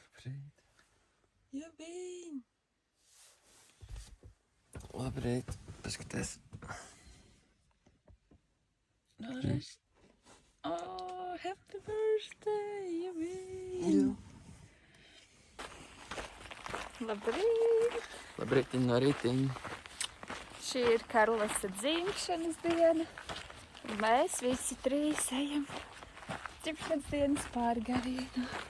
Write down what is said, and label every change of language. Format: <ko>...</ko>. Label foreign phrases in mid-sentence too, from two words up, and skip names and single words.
<lv>Jupiņ! Labrīt, paskaties. Vēlreiz.</lv> <en>Oh, happy birthday,</en> <lv>Jupiņ! Labrīt! Labrītiņ no rītiņa. Šī ir Karlasa dzimšanas diena. Un mēs visi trīs ejam dzimšanas dienas pārgājienā.</lv>